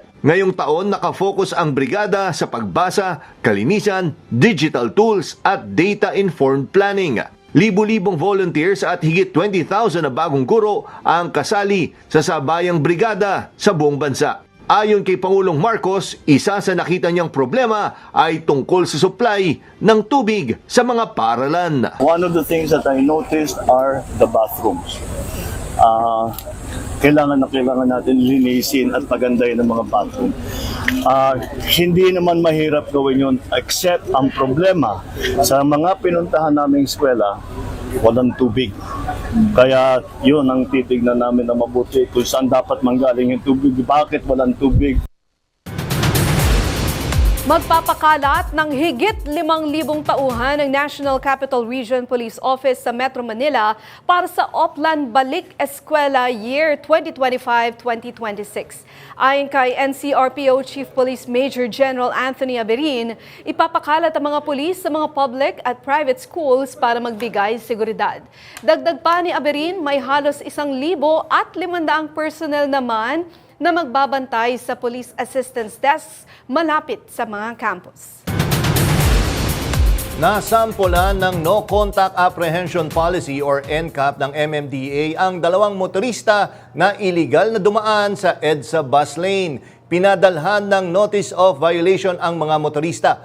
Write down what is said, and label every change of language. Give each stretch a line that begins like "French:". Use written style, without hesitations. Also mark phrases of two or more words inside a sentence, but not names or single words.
Filipino: Ngayong taon, nakafocus ang brigada sa pagbasa, kalinisan,
English: digital tools
Filipino: at
English: data-informed planning.
Filipino: Libu-libong volunteers at higit 20,000 na bagong guro ang kasali sa sabayang brigada sa buong bansa. Ayon kay Pangulong Marcos, isa sa nakita niyang problema ay tungkol sa supply ng tubig sa mga paaralan.
English: One of the things that I noticed are the bathrooms.
Filipino: Kailangan natin linisin at pagandahin ng mga bathroom. Hindi naman mahirap gawin yun, except ang problema sa mga pinuntahan naming eskwela, walang tubig. Kaya yun ang titignan namin na mabuti kung saan dapat manggaling yung tubig, bakit walang tubig. Magpapakalat ng higit 5,000 tauhan ng National Capital Region Police Office sa Metro Manila para sa Oplan Balik Eskwela Year 2025-2026. Ayon kay NCRPO Chief Police Major General Anthony Aberin, ipapakalat ang mga pulis sa mga public at
English: private schools
Filipino: para magbigay seguridad. Dagdag pa ni Aberin, may halos 1,500 personnel naman na magbabantay sa Police Assistance Desk malapit sa mga campus. Nasampulan ng No Contact Apprehension Policy or NCAP ng MMDA ang dalawang motorista na iligal na dumaan sa EDSA bus lane. Pinadalhan ng Notice of Violation ang mga motorista.